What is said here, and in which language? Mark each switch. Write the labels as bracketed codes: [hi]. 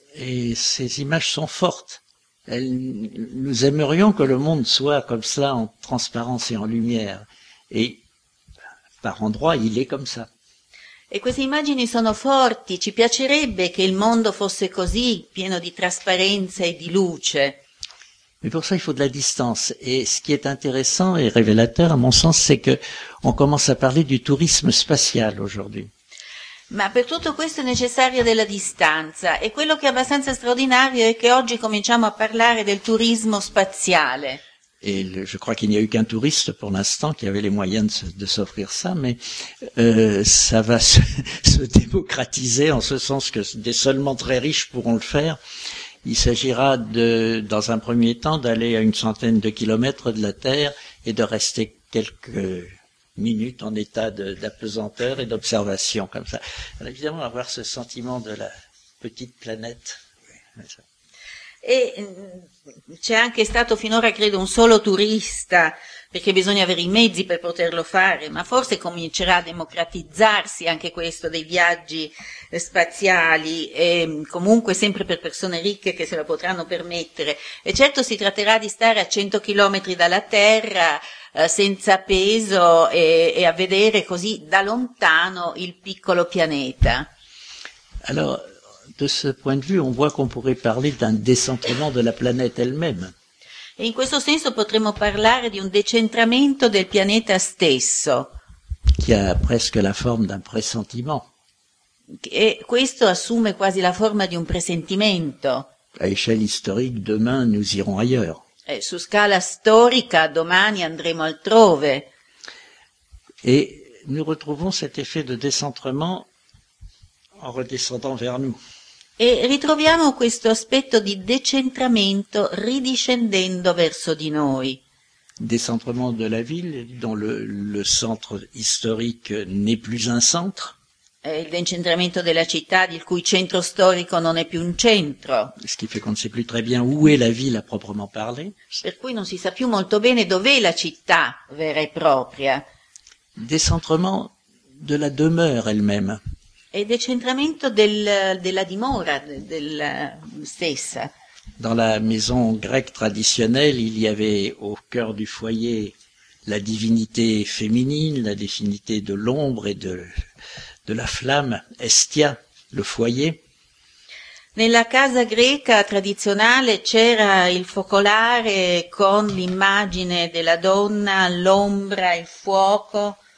[fr] E ces images sont fortes. Nous aimerions que le monde soit comme cela, en transparence et en lumière. Et par endroits, il est comme ça. [it] E queste immagini sono forti. Ci piacerebbe che il mondo fosse così, pieno di trasparenza e di luce. [fr] Mais pour ça, il faut de la distance. Et ce qui est intéressant et révélateur, à mon sens, c'est que on commence à parler du tourisme spatial aujourd'hui. [it] Ma per tutto questo è necessaria della distanza e quello che è abbastanza straordinario è che oggi cominciamo a parlare del turismo spaziale. [fr] E je crois qu'il n'y a eu qu'un touriste pour l'instant qui avait les moyens de s'offrir ça, mais ça va se démocratiser en ce sens que des seulement très riches pourront le faire. Il s'agira dans un premier temps d'aller à une centaine de kilomètres de la Terre et de rester quelques minute en état d'apesanteur et d'observation, comme ça. Alors, évidemment, avoir ce sentiment de la petite planète. Oui. [it] E c'è anche stato finora, credo, un solo turista, perché bisogna avere i mezzi per poterlo fare, ma forse comincerà a democratizzarsi anche questo dei viaggi spaziali, e comunque sempre per persone ricche che se lo potranno permettere. E certo si tratterà di stare a 100 chilometri dalla Terra, senza peso, e a vedere così da lontano il piccolo pianeta. [fr] Allora, de ce point de vue, on voit qu'on pourrait parler d'un décentrement de la planète elle-même. [it] E in questo senso potremmo parlare di un decentramento del pianeta stesso. Che ha [fr] presque la forma d'un pressentiment. [it] E questo assume quasi la forma di un presentimento. [fr] A échelle historique, demain nous irons ailleurs. [it] E su scala storica, domani andremo altrove. [fr] Et nous retrouvons cet effet de décentrement en redescendant vers nous. [it] E ritroviamo questo aspetto di decentramento ridiscendendo verso di noi. [fr] Décentrement de la ville dont le centre historique n'est plus un centre. [it] Il decentramento della città il cui centro storico non è più un centro. [fr] Ce qui fait qu'on ne sait plus très bien où est la ville à proprement parler. [it] Per cui non si sa più molto bene dov'è la città vera e propria. [fr] Décentrement de la demeure elle-même. [it] E decentramento della dimora della stessa. [fr] Dans la maison grecque traditionnelle, il y avait au cœur du foyer la divinité féminine, la divinité de l'ombre et de la flamme, Estia, le foyer. [it] Nella casa greca tradizionale c'era il focolare con l'immagine della donna, l'ombra, il fuoco.